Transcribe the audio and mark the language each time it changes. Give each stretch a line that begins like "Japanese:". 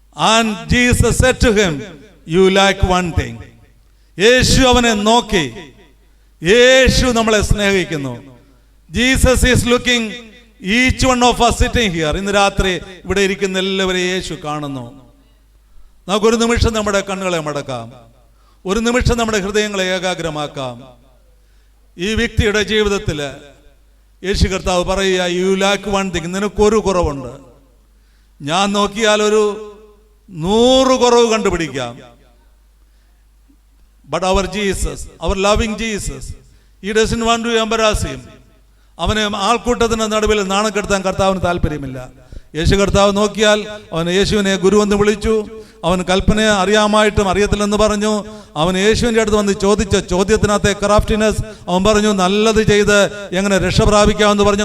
English: And Jesus said to him, you lack one thing.
Malayalam: യേശു അവനെ നോക്കി. യേശു നമ്മളെ സ്നേഹിക്കുന്നു.
English: Jesus is looking each one of us sitting here.
Malayalam: ഇന്ന് രാത്രി ഇവിടെ ഇരിക്കുന്ന എല്ലാവരെയും യേശു കാണുന്നു. നമുക്കൊരു നിമിഷം നമ്മുടെ കണ്ണുകളെ മടക്കാം. ഒരു നിമിഷം നമ്മുടെ ഹൃദയങ്ങളെ ഏകാഗ്രമാക്കാം. ഈ വ്യക്തിയുടെ ജീവിതത്തിൽ യേശു കർത്താവ് പറയുക,
English: You lack one thing.
Malayalam: നിനക്കൊരു കുറവുണ്ട്. ഞാൻ നോക്കിയാൽ ഒരു 100 കുറവ് കണ്ടുപിടിക്കാം.
English: But our Jesus, our loving Jesus, he doesn't want to embarrass him.
Malayalam: അവനെ ആൾക്കൂട്ടത്തിന് നടുവിൽ നാണക്കെടുത്താൻ കർത്താവിന് താല്പര്യമില്ല. യേശു കർത്താവ് നോക്കിയാൽ അവൻ യേശുവിനെ ഗുരുവെന്ന് വിളിച്ചു. അവൻ കൽപ്പന അറിയാമായിട്ടും അറിയത്തില്ലെന്ന് പറഞ്ഞു. അവൻ യേശുവിൻ്റെ അടുത്ത് വന്ന് ചോദിച്ച ചോദ്യത്തിനകത്തെ ക്രാഫ്റ്റിനെസ് അവൻ പറഞ്ഞു നല്ലത് ചെയ്ത് എങ്ങനെ രക്ഷ പ്രാപിക്കാമെന്ന് പറഞ്ഞു.